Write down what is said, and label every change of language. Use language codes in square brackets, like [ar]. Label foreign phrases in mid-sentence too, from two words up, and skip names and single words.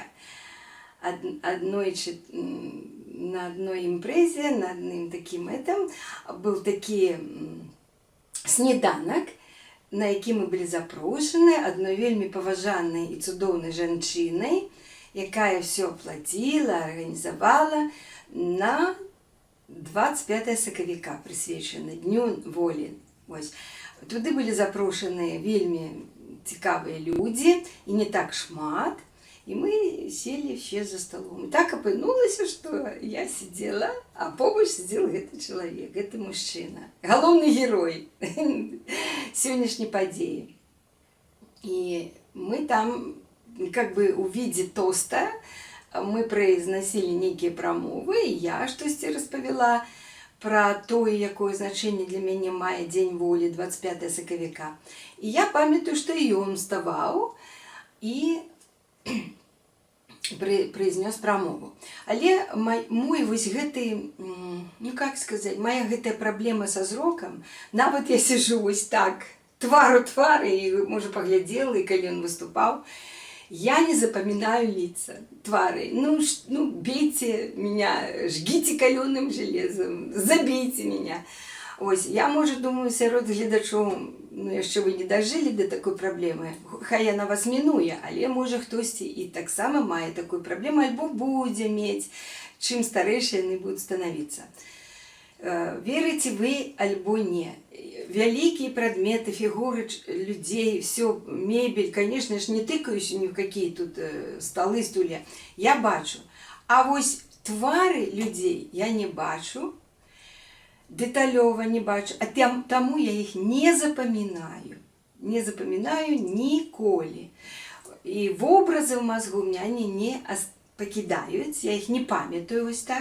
[be] Аднойчы на адной імпрэзе, на адным такім быў такі сніданак, на які мы былі запрошаны адной вельмі паважанай і цудоўнай жанчынай, якая [ru] все оплатила, [be] арганізавала на 25 сакавіка, прысвечана Дню волі. Ось. Туды былі запрошаны вельмі цікавыя людзі, і не так шмат, і мы [ru] сели все за столом. [be] І так апынулася, што я сидела, а побач сидел гэты чалавек, гэты мужчына, галоўны герой сённяшняй падзеі. І мы там, [ru] как бы у виде тоста, мы произносили [be] нейкія прамовы, і я штосьці распавяла пра тое, якое значэнне для мяне мае Дзень волі 25 сакавіка. І я памятаю, што і ён уставаў і произнес прамову. Але мой вось гэты, ну как сказаць, моя гэтая праблема са зрокам, нават я сижу вось так, твар у твар, і, можа, паглядзела, і калі ён выступаў, [ru] я не запоминаю лица, твары. Ну, бейте меня, жгите каленым железом, забейте меня. Ось, я, может, думаю, [be] сярод гледачоў, ну, яшчэ вы не дажылі до такой праблемы. Хай яна вас мінуе, але, можа, хтосьці і таксама мае такую праблему, альбо будзе мець, чым старэйшыя яны будуць станавіцца. Верыце вы альбо не. Вялікія прадметы, фігуры людзей, [ru] все, мебель, конечно ж, не тыкаюсь ни в какие тут столы, стулья. [be] Я бачу. А вось твары людзей я не бачу, деталёва не бачу, а таму я іх не запамінаю. Не запамінаю ніколі. І вобразы ў мазгу ў мяне не пакідаюць, я іх не памятаю вось так.